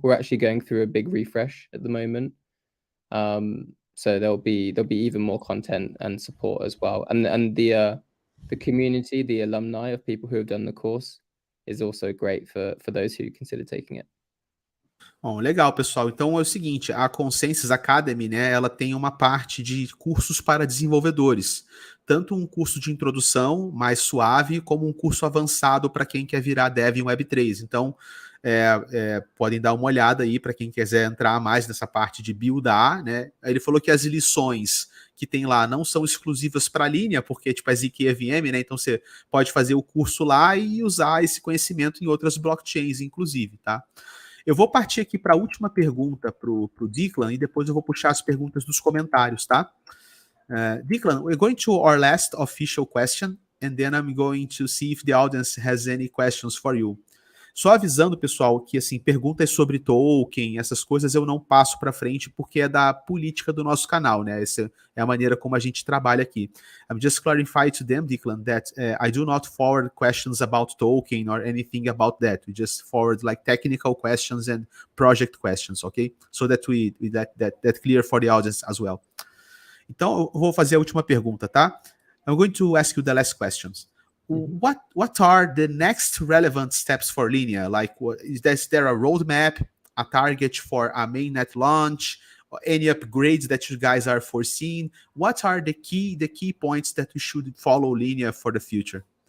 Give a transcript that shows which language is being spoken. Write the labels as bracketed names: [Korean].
[English] We're actually going through a big refresh at the moment. So there'll be even more content and support as well. And the community, the alumni of people who have done the course is also great for those who consider taking it. [Portuguese] Bom, legal, pessoal. Então é o seguinte, a Consensys Academy, né, ela tem uma parte de cursos para desenvolvedores. Tanto um curso de introdução mais suave, como um curso avançado para quem quer virar dev em Web3. Então, podem dar uma olhada aí para quem quiser entrar mais nessa parte de buildar, né? Ele falou que as lições que tem lá não são exclusivas para a Linea, porque tipo é ZKVM, né? Então você pode fazer o curso lá e usar esse conhecimento em outras blockchains, inclusive, tá? Eu vou partir aqui para a última pergunta para o Declan e depois eu vou puxar as perguntas dos comentários, tá? [English] Declan, we're going to our last official question and then I'm going to see if the audience has any questions for you. [Portuguese] Só avisando, pessoal, que assim, perguntas sobre token, essas coisas eu não passo para frente porque é da política do nosso canal, né? Essa é a maneira como a gente trabalha aqui. [English] I'm just clarifying to them, Declan, that I do not forward questions about token or anything about that. We just forward like technical questions and project questions, okay? So that that clear for the audience as well. [Portuguese] Então, eu vou fazer a última pergunta, tá? [English] I'm going to ask you the last questions. What are the next relevant steps for Linea? Like, is there a roadmap, a target for a mainnet launch, or any upgrades that you guys are foreseeing? What are the key points that we should follow Linea for the future?